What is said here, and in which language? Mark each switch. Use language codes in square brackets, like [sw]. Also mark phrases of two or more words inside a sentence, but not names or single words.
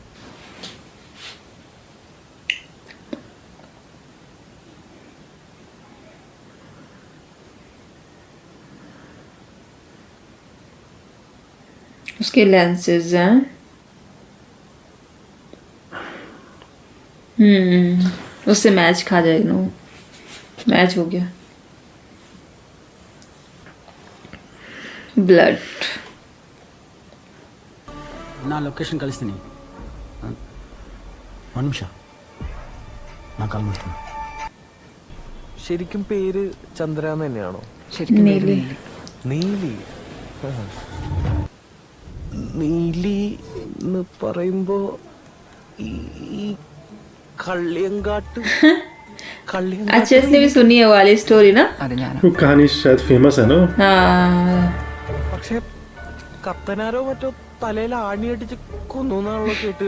[hi] उसके लेंसेज हैं. उससे मैच खा जाएगा ना. मैच हो गया. ब्लड. [kn] ನಾ ಲೊಕೇಶನ್ ಕಳಿಸ್ತೀನಿ. ಒಂದು ನಿಮಿಷ, ഞാൻ ಕಾಲ್ ಮಾಡ್ತೀನಿ. [ml] ശരിക്കും പേര് ചന്ദ്ര എന്ന് തന്നെയാണോ? ശരിക്കും നീലി. നീലി. നീലി എന്ന് പറയുമ്പോ ഈ കള്ളിയങ്കാട്ട് [hi] अच्छे से भी सुनी है वाली स्टोरी ना. [ml] അത് ഞാനാ. [hi] वो कहानी शायद फेमस है ना. हाँ, [ml] പക്ഷെ കത്തനാരോ മറ്റോ തലയിൽ ആണി അടിച്ച് കൊന്നു എന്നാണല്ലോ കേട്ട്.